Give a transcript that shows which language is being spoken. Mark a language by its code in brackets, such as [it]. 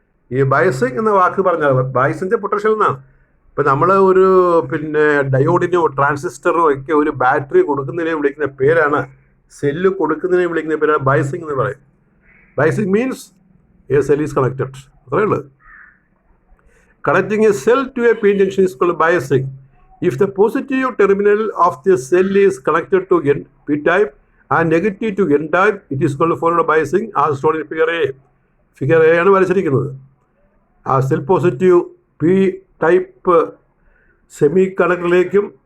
[ml] ഈ ബയസിങ് എന്ന വാക്ക് പറഞ്ഞാൽ ബയസിൻ്റെ പൊട്ടൻഷ്യൽ എന്നാണ്. ഇപ്പം നമ്മൾ ഒരു ഡയോഡിനോ ട്രാൻസിസ്റ്ററിനോ ഒക്കെ ഒരു ബാറ്ററി കൊടുക്കുന്നതിനെ വിളിക്കുന്ന പേരാണ്, സെല്ല് കൊടുക്കുന്നതിനെ വിളിക്കുന്ന പേരാണ് ബയസിങ് എന്ന് പറയും. [en] biasing means a cell is connected, [ml] അത്രയേ ഉള്ളൂ. [en] Connecting a cell to a P N junction is called biasing. If the positive terminal of the cell is connected to N P type and negative to n type, it is called forward biasing as shown in figure A. [ml] Figure A ആണ് വരച്ചിരിക്കുന്നത്. ആ cell positive P type semi കണ്ടക്ടറിലേക്കും